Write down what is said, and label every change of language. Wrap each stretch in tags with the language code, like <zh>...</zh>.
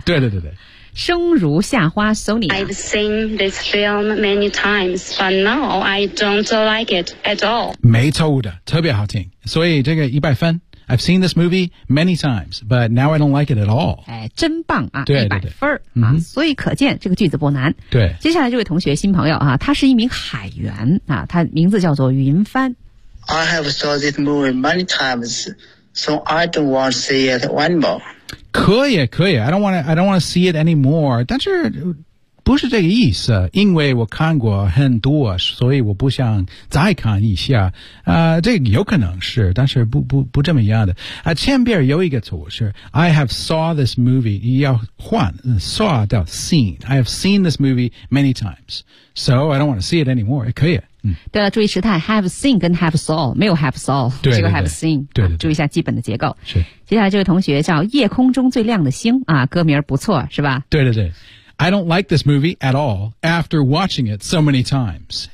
<zh>对对对对。生如夏花 Sony。</zh> <en>I've seen this film many times, but now I don't like it at all.</en> <zh>没错的，特别好听。所以这个一百分。</zh> <en>I've seen this movie many times, but now I don't like it at all.</en> <zh>哎，真棒啊！一百分对对对啊！所以可见这个句子不难。对，接下来这位同学新朋友啊，他是一名海员啊，他名字叫做云帆。</zh> <en>I have saw this movie many times, so I don't want to see it one more.</en> <zh>可以，可以。</zh> <en>I don't want to see it anymore.</en> <zh>但是不是这个意思，因为我看过很多，所以我不想再看一下。这个有可能是，但是不这么样的。前边有一个词是</zh> <en>I have saw this movie，</en> <zh>要换 saw 到 seen。</zh> <en>I have seen this movie many times， so I don't want to see it anymore。</en> <zh>可以。对了，注意时态 ，have seen 跟 have saw 没有 have saw，对对对这个 have seen，对对对、啊、注意一下基本的结构。是。接下来这位同学叫夜空中最亮的星啊，歌名不错是吧？对对对。</zh> <en>I don't like this movie at all after watching it so many times.</en>